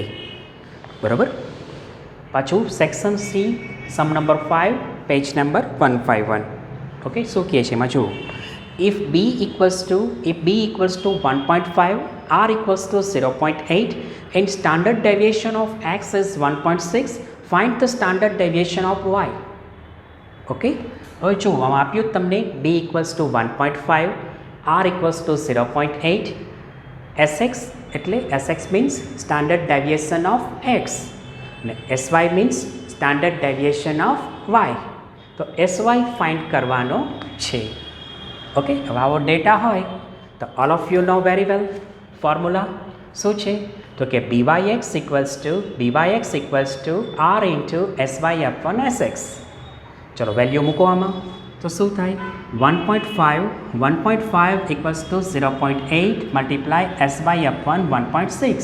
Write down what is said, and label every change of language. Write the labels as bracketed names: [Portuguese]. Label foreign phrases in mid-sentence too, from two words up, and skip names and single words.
[Gujarati] બરાબર, પાછું [English] section C sum number 5 page number 151. [Gujarati] ઓકે, શું કહે છે એમાં જુઓ. [English] if b equals to 1.5, r equals to 0.8 and standard deviation of x is 1.6, find the standard deviation of y. [Gujarati] ઓકે, હવે જો આપ્યું તમને [English] b equals to 1.5, r equals to 0.8, sx એટલે sx means standard deviation of x અને sy means standard deviation of y. તો sy find [Gujarati] કરવાનો છે. ઓકે, હવે આવો [English] ડેટા હોય તો all of you know very well formula [Gujarati] શું છે તો કે [English] byx equals to r into sy upon sx. [Gujarati] ચલો વેલ્યુ મૂકો આમાં તો શું થાય [English] 1.5 equals to 0.8 multiply sy upon 1.6.